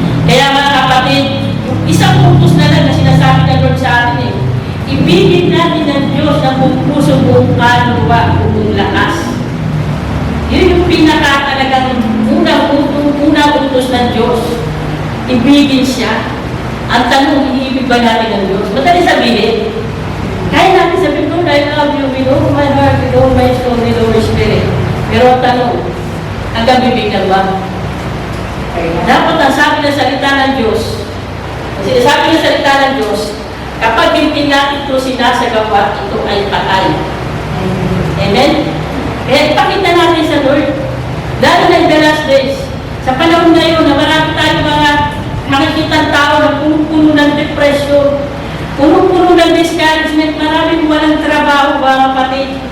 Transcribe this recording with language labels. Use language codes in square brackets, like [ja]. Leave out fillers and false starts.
[tl] Kaya mga kapatid, isang utos na lang na sinasabi ng Lord sa atin ibigin natin ng Diyos ng buong puso, buong kaluluwa, buong lakas. Yun yung pinaka-talagang unang utos ng Diyos. Ibigin siya. Ang tanong, iibig ba natin ng Diyos? Madali sabihin. Kaya natin sabihin, [en] Lord, I love you with all my heart, with all my soul, with all my spirit. [tl] Pero ang tanong, hanggang bibigyan ba? Dapat ang sabi ng salita ng Diyos, sinasabi ng salita ng Diyos, kapag hindi natin ito sinasagawa, ito ay patay. Amen? Kaya ipakita natin sa Lord. Lalo na [en] in the last days, [tl] sa panahon na yun, na marami tayong mga makikitang tao na puno-puno ng depression, puno-puno ng discouragement, maraming walang trabaho, mga kapatid.